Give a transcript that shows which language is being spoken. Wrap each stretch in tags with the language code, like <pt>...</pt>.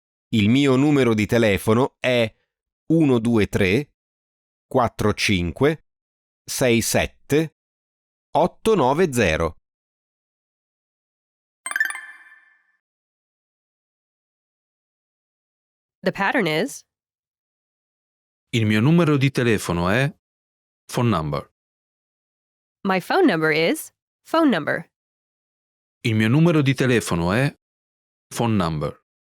<it>Il mio numero di telefono è 123 45 67 890.</it> <en>The pattern is</en> <it>Il mio numero di telefono è</it> <en>phone number. my phone number is phone number.</en> <it>Il mio numero di telefono è</it> <en>phone number.</en>